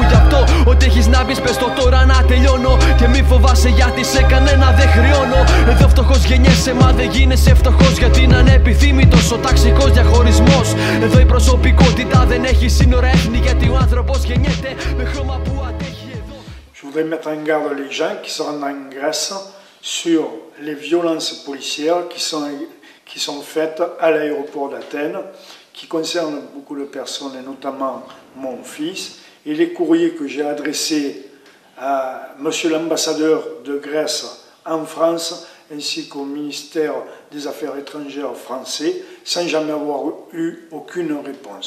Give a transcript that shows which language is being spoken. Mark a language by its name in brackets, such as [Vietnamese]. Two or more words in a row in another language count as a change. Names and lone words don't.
[Greek] Γι' αυτό ό,τι έχεις να πεις πες το τώρα να τελειώνω. Και μη φοβάσαι γιατί σε κανένα δεν χρεώνω. Εδώ φτωχός γεννιέσαι μα δεν γίνεσαι φτωχός, γιατί είναι ανεπιθύμητος ο ταξικός διαχωρισμός. Εδώ η προσωπικότητα δεν έχει σύνορα έθνη, γιατί ο άνθρωπος γεννιέται με χρώμα που αντέχει εδώ. [French] Je voudrais mettre en garde les gens qui se rendent en Grèce sur les violences policières qui sont faites à l'aéroport d'Athènes, qui concernent beaucoup de personnes et notamment mon fils, et les courriers que j'ai adressés à Monsieur l'ambassadeur de Grèce en France ainsi qu'au ministère des Affaires étrangères français sans jamais avoir eu aucune réponse.